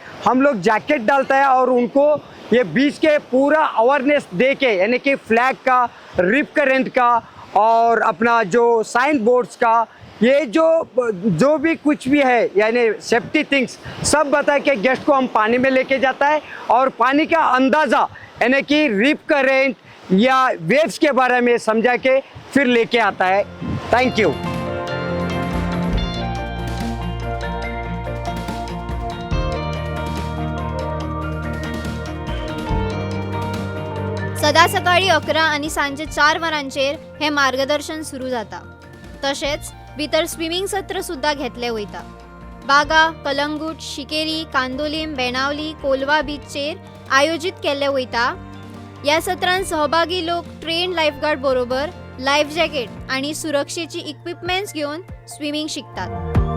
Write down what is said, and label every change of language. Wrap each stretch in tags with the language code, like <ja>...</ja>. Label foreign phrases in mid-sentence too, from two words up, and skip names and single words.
<hi>हम लोग जैकेट डालता है और उनको ये बीच के पूरा अवेयरनेस दे के, यानी कि फ्लैग का,</hi> <en>rip current</en> <hi>का और अपना जो</hi> <en>sign boards</en> <hi>का, ये जो भी कुछ भी है यानी</hi> <en>safety things</en> <hi>सब बता के गेस्ट को हम पानी में लेके जाता है और पानी का अंदाज़ा यानी कि</hi> <en>rip current</en> <hi>या वेव्स के बारे में समझा के फिर लेके आता है।</hi> <en>thank you.</en> <kok>सदा सकाळी 11 आणि सांजे 4 वरांचेर हे मार्गदर्शन सुरू जाता। तसेच भितर स्विमिंग सत्र सुद्धा घेतले वयता। बागा, कलंगूट, शिकेरी, कांदोलीम, बेणावली, कोलवा बीचचेर आयोजित केले वयता।</kok> <mr>या सत्रांत सहभागी लोक</mr> <en>trained lifeguard</en> <mr>बरोबर</mr> <en>life jacket</en> <mr>आणि सुरक्षेची इक्विपमेंट्स घेऊन स्विमिंग शिकतात।</mr>